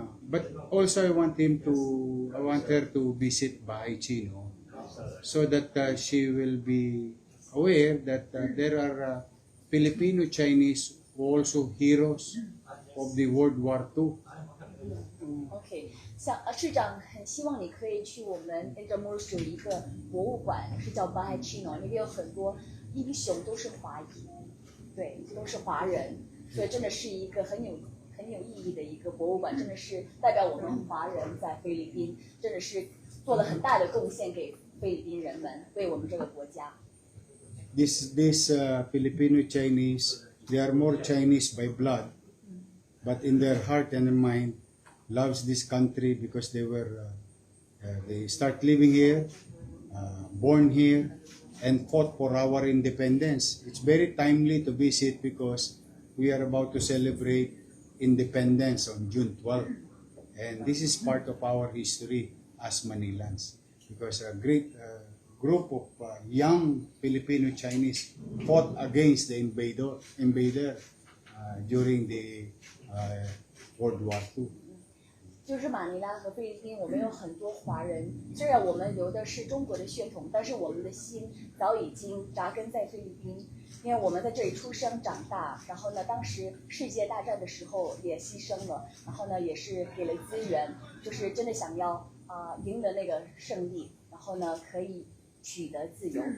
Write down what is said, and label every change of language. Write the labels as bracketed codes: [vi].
[en] But also I want her to visit Bahay Chino so that she will be aware that there are Filipino Chinese also heroes of the World War II. [zh] OK，市长很希望你可以去我们 Intramuros 有一个博物馆，是叫 Bahay Chino，那边有很多英雄都是华裔，对，都是华人，所以真的是一个很有意义的一个博物馆，真的是代表我们华人在菲律宾，真的是做了很大的贡献给菲律宾人们，为我们这个国家。 [en] This Filipino Chinese, they are more Chinese by blood, but in their heart and mind, loves this country because they start living here, born here, and fought for our independence. It's very timely to visit because we are about to celebrate independence on June 12th, and this is part of our history as Manilans because a great group of young Filipino Chinese fought against the invader during the World War II. [zh] 就是马尼拉和菲律宾，我们有很多华人。虽然我们流的是中国的血统，但是我们的心早已经扎根在菲律宾，因为我们在这里出生长大。然后呢，当时世界大战的时候也牺牲了，然后呢也是给了资源，就是真的想要赢得那个胜利，然后呢可以取得自由。